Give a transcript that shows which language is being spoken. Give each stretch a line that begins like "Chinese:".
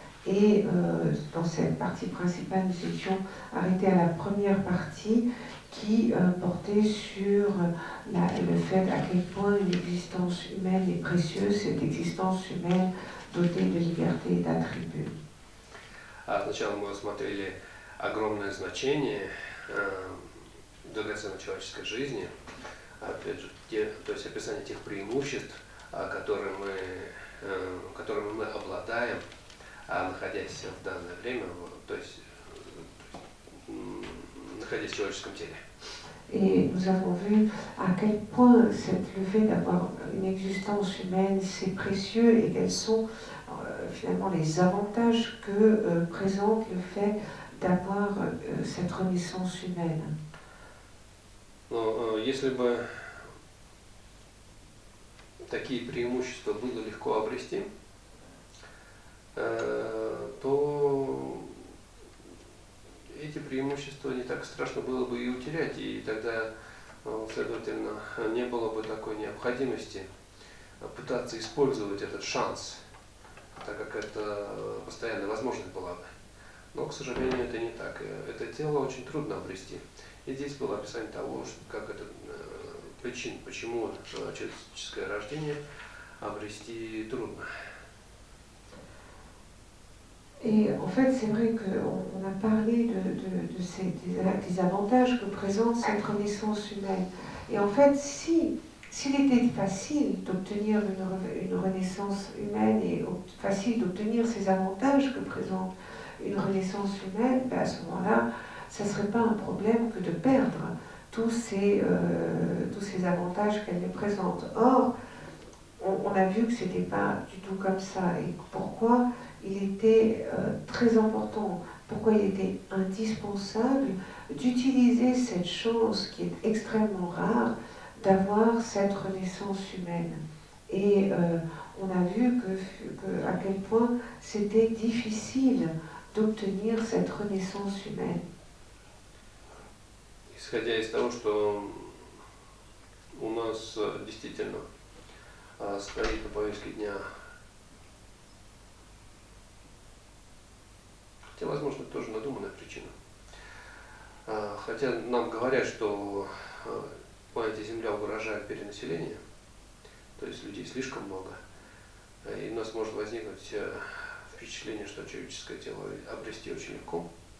French: Et dans cette partie principale, nous étions arrêtés à la première partie qui portait sur le fait à quel point une existence humaine est précieuse, cette existence humaine dotée de liberté et d'attributs.
Russian: Сначала мы рассмотрели огромное значение драгоценной человеческой жизни, опять же, то есть описание тех преимуществ, которыми мы обладаем, находясь в данное время, то есть находясь в человеческом теле.
French: Et nous avons vu à quel point le fait d'avoir une existence humaine, c'est précieux et quels sont finalement les avantages que présente le fait d'avoir cette renaissance humaine.
Russian: Но если бы такие преимущества было легко обрести, то эти преимущества не так страшно было бы и утерять, и тогда, следовательно, не было бы такой необходимости пытаться использовать этот шанс, так как это постоянная возможность была бы. Но, к сожалению, это не так. Это тело очень трудно обрести. И здесь было описание того, как это причин, почему человеческое рождение обрести трудно.
French: Et en fait, c'est vrai qu'on a parlé des avantages que présente cette renaissance humaine. Et en fait, s'il était facile d'obtenir une renaissance humaine et facile d'obtenir ces avantages que présente une renaissance humaine, ben à ce moment-là, ça ne serait pas un problème que de perdre tous ces avantages qu'elle nous présente. Or, on a vu que ce n'était pas du tout comme ça. Et pourquoi il était très important, pourquoi il était indispensable d'utiliser cette chance qui est extrêmement rare d'avoir cette renaissance humaine. Et on a vu à quel point c'était difficile d'obtenir cette renaissance humaine.
Russian: Исходя из того, что у нас действительно стоит на повестке дня, хотя, возможно, тоже надуманная причина. Хотя нам говорят, что планете Земля угрожает перенаселение, то есть людей слишком много, и у нас может возникнуть впечатление, что человеческое тело обрести очень легко.